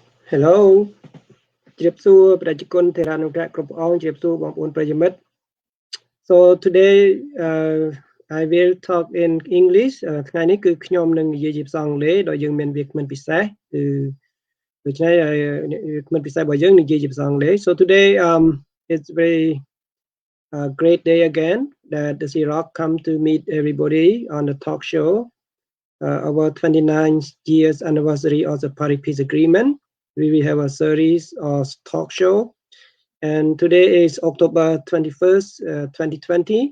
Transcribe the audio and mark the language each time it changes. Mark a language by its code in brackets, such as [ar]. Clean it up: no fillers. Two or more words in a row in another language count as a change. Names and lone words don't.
[en] Hello [km] ជម្រាបសួរប្រជាជនធេរានុក្រៈគ្រប់ព្រះអង្គជម្រាបសួរបងប្អូនប្រិយមិត្ត [en] So today I will talk in English [km] ថ្ងៃនេះគឺខ្ញុំនឹងនិយាយជាភាសាអង់គ្លេសដោយយើងមានវាគ្មិនពិសេសគឺដូច្នេះវាគ្មិនពិសេសរបស់យើងនិយាយជាភាសាអង់គ្លេស [en] So today it's very great day again that the CEROC come to meet everybody on the talk show our 29th years anniversary of the Paris Peace Agreement. We will have a series of talk show, and today is October 21st, 2020.